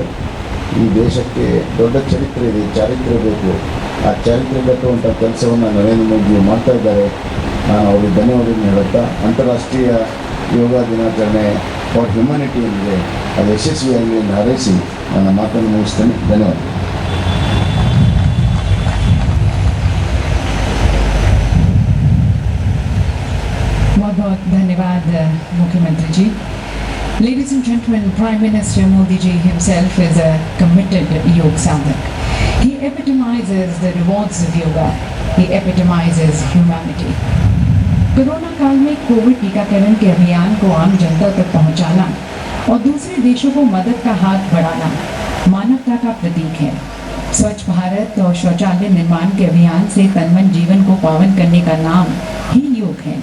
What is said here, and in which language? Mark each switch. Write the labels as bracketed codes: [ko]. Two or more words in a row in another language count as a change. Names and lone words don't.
[kn] ಈ ದೇಶಕ್ಕೆ ದೊಡ್ಡ ಚರಿತ್ರೆ ಇದೆ, ಚಾರಿತ್ರ್ಯ ಬೇಕು. ಆ ಚಾರಿತ್ರ್ಯ ಕಟ್ಟುವಂಥ ಕೆಲಸವನ್ನು ನರೇಂದ್ರ ಮೋದಿ ಮಾಡ್ತಾ ಇದ್ದಾರೆ. ನಾನು ಅವರಿಗೆ ಧನ್ಯವಾದಗಳನ್ನು ಹೇಳುತ್ತಾ, ಅಂತಾರಾಷ್ಟ್ರೀಯ ಯೋಗ ದಿನಾಚರಣೆ [en] for humanity [kn] ಏನಿದೆ ಅದು ಯಶಸ್ವಿಯಾಗಲಿ ಎಂದು ಹಾರೈಸಿ ನನ್ನ ಮಾತನ್ನು ಮುಗಿಸ್ತೇನೆ. ಧನ್ಯವಾದ. [hi] बहुत धन्यवाद मुख्यमंत्री जी. [en] Ladies and gentlemen, Prime Minister Modi ji himself is a committed [hi] योग साधक. [en] He epitomizes the rewards of yoga. He epitomizes humanity. [hi] कोरोना काल में कोविड टीकाकरण के अभियान को आम जनता तक पहुंचाना और दूसरे देशों को मदद का हाथ बढ़ाना मानवता का प्रतीक है. स्वच्छ भारत और शौचालय निर्माण के अभियान से तन-मन जीवन को पावन करने का नाम ही योग है.